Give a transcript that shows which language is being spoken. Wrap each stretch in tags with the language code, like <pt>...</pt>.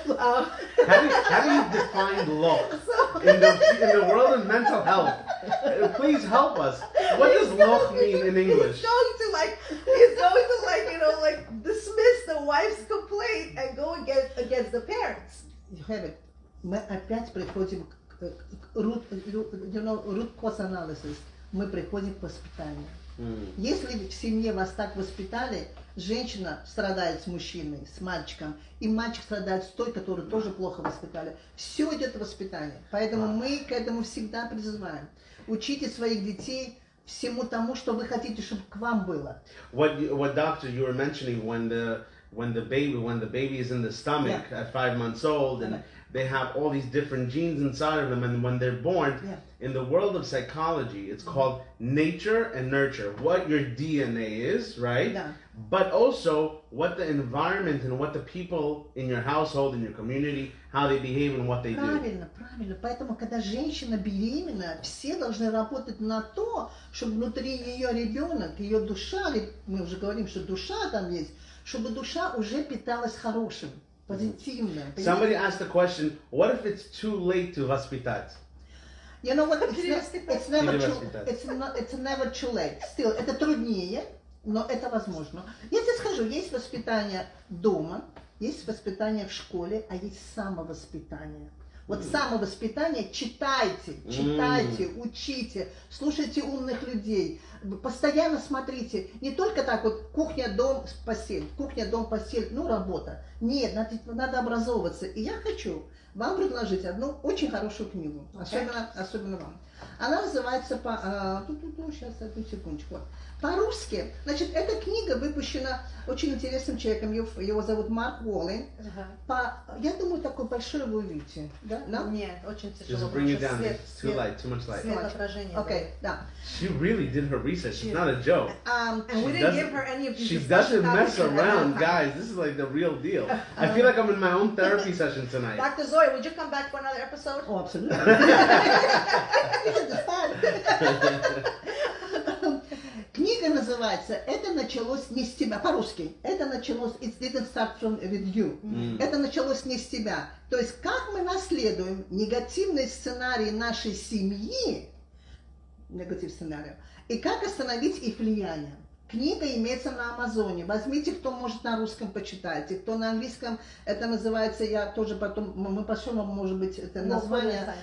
<en>How do you define loch in the world of mental health? Please help us. What does loch mean in English? He's going to dismiss the wife's complaint and go against the parents. You have it.</en> <ru>Мы опять приходим</ru> <en>root cause analysis.</en> <ru>Мы приходим к воспитанию. Если в семье вас так воспитали, женщина страдает с мужчиной, с мальчиком, и мальчик страдает с той, которую тоже плохо воспитали. Все идет в воспитание. Поэтому мы к этому всегда призываем. Учите своих детей всему тому, что вы хотите, чтобы к вам было.</ru> <en>What doctor you were mentioning when the baby is in the stomach at 5 months old and they have all these different genes inside of them, and when they're born, in the world of psychology, it's called nature and nurture. What your DNA is, right? Yeah. But also what the environment and what the people in your household, in your community, how they behave and what they do.</en> <ru>Правильно. Поэтому, когда женщина беременна, все должны работать на то, чтобы внутри ее ребенок, ее душа, мы уже говорим, что душа там есть, чтобы душа уже питалась хорошим.</ru> <en>Somebody asked the question, what if it's too late to воспитать? You know what? It's never too late.</en> <ru>Still, это труднее, но это возможно. Я тебе скажу, есть воспитание дома, есть воспитание в школе, а есть самовоспитание. Вот самовоспитание читайте, учите, слушайте умных людей, постоянно смотрите, не только так вот кухня, дом, постель, работа. Нет, надо образовываться. И я хочу вам предложить одну очень хорошую книгу, особенно вам. Она называется сейчас, одну секундочку. По-русски, значит, эта книга выпущена очень интересным человеком, его зовут Марк Уоллен. Я думаю, такой большой вы увидите. Да? Нет, очень тяжело.</ru> <en>Just bring it down, it's too light, too much light.</en> <ru>Светоотражение. Okay, да.</ru> <en>She really did her research, it's not a joke. And we didn't give her any of these. She doesn't mess around, guys, this is like the real deal. I feel like I'm in my own therapy session tonight. Dr. Zoe, would you come back for another episode? Oh, absolutely.</en> <ru>Книга называется «Это началось не с тебя», по-русски. Это началось</ru> <en>«It didn't start with you».</en> <ru>Это началось не с тебя. То есть, как мы наследуем негативный сценарий нашей семьи, негатив сценарий, и как остановить их влияние. Книга имеется на Амазоне. Возьмите, кто может на русском, почитайте. Кто на английском, это называется, я тоже потом, мы пошлем, может быть, это название.</ru>